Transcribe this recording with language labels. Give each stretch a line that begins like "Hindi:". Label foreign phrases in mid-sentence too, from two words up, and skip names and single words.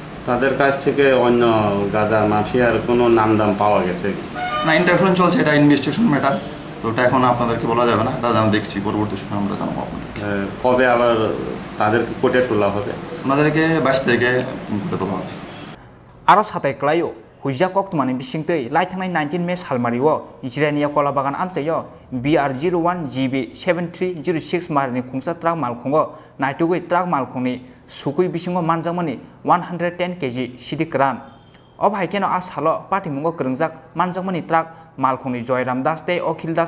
Bangla: তাদের কাছ থেকে অন্য গাঁজা মাফিয়ার কোনো নামদাম পাওয়া গেছে? না, ইন্টারফারেন্স চলছে, এটা
English: investigation matter,
Bangla: তো ওটা এখন আপনাদেরকে বলা যাবে না, এটা আমি দেখছি, পরবর্তী সময় আমরা জানাবো আপনাদেরকে। কবে আবার তাদেরকে কোর্টে তোলা হবে? ওনাদেরকে 22 তারিখে কোর্টে তোলা হবে।
Bodo: आरो साताइ क्लाइओ हुइजा कक्तमानि बिसिंतै लाइथांनाय 19 मे सालमारिओ जिरानिया कलाबागान आमसायो BR01 GB 7306 मारनि खुंसा ट्राक मालखंगो नाइटुगै ट्राक मालखंनि सुकुइ बिसिंगो मानजामनि 110 kg सिदिक्रान अब हाइकेनो आ सालो पार्टी मुंगो करंजाक मानजामनि ट्राक मालखंनि जयराम दास ते अखिल दास